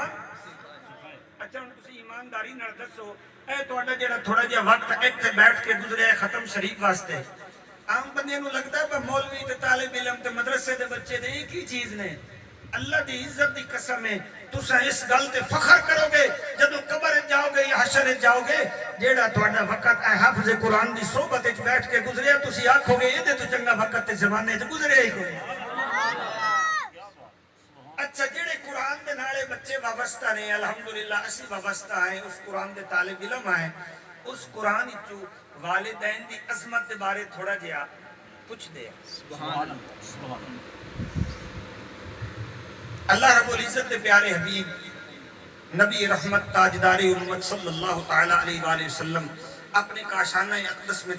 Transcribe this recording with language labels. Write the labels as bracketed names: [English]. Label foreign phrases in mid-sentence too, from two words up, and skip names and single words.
[Punjabi] اچھا ہن تسی ایمانداری نال دسو, اے تہاڈا جڑا تھوڑا جہا وقت ایتھے بیٹھ کے گزریا ختم شریف واسطے, عام بندے نوں لگدا ہے مولوی تے طالب علم تے مدرسے دے بچے دے ایک ہی چیز نے. اللہ دی عزت دی قسم ہے تساں اس گل تے فخر کرو گے جدوں قبر جاؤ گے یا حشر جاؤ گے, جیڑا تہاڈا وقت اے حافظ قرآن دی صحبت وچ بیٹھ کے گزریا تسی آکھو گے اے دے تو چنگا وقت تے زمانے وچ گزریا ہی کوئی. اچھا جڑے قرآن دے نالے بچے وابستہ نے, الحمدللہ اسی وابستہ ہیں, اس قرآن دے طالب علم ہیں, اس قرآن وچوں والدین دی عظمت دے بارے تھوڑا جہا پوچھ دے. [Arabic] سبحان اللہ. اللہ رب العزت [Punjabi] دے پیارے حبیب نبی رحمت تاجدار امت [Arabic] صلی اللہ تعالی علیہ وآلہ وسلم [Urdu] اپنے کاشانہ اقدس میں